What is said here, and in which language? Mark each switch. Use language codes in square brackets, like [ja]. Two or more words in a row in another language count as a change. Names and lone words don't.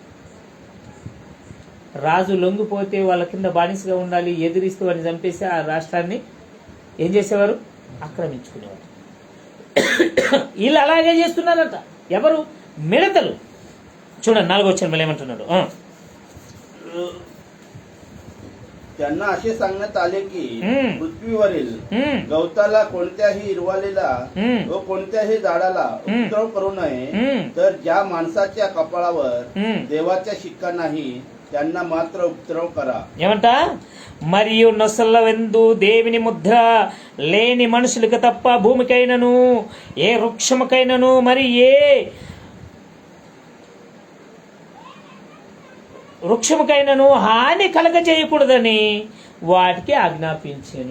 [te] రాజు లొంగిపోతే వాళ్ళ కింద బానిసగా ఉండాలి, ఎదిరిస్తూ వాడిని చంపేసి ఆ రాష్ట్రాన్ని ఏం చేసేవారు? ఆక్రమించుకునేవారు. వీళ్ళు అలాగే చేస్తున్నారట. ఎవరు? మిడతలు. చూడండి 4వ వచనం ఏమంటున్నాడు. [mr] त्यांना असे सांगण्यात आले की पृथ्वीवरील गवताला, कोणत्याही हिरवालीला व कोणत्याही झाडाला उपद्रव करू नये, तर ज्या माणसाच्या कपाळावर देवाच्या शिक्का नाही त्यांना मात्र उपद्रव करा. [te] ఏమంట? మరియు నొసల్ల వెందు దేవుని ముద్ర లేని మనుషులకు తప్ప భూమికైనను ఏ వృక్షముకైనను మరి ఏ వృక్షముకైనను హాని కలగ చేయకూడదని వాటికి ఆజ్ఞాపించాను.